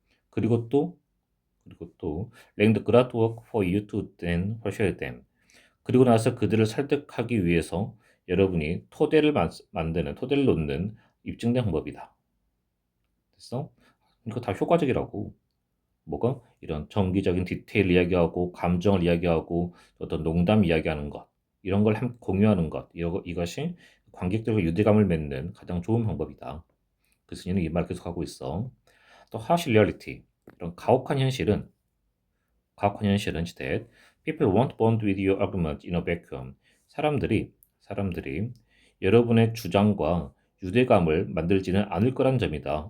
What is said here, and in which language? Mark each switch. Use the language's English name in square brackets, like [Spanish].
[Korean] 그리고 또 [English] laying the groundwork for you to then persuade them. [Korean] 그리고 나서 그들을 설득하기 위해서 여러분이 토대를 놓는 입증된 방법이다. 됐어? 이거 다 효과적이라고. 뭐가? 이런 정기적인 디테일 이야기하고 감정을 이야기하고 어떤 농담 이야기하는 것 이런 걸 함께 공유하는 것 이것이 관객들과 유대감을 맺는 가장 좋은 방법이다. 그래서 얘는 이 말 계속 하고 있어. 또 [English] harsh reality [Korean] 이런 가혹한 현실은 [English] that people won't bond with your argument in a vacuum. [Korean] 사람들이 여러분의 주장과 유대감을 만들지는 않을 거란 점이다.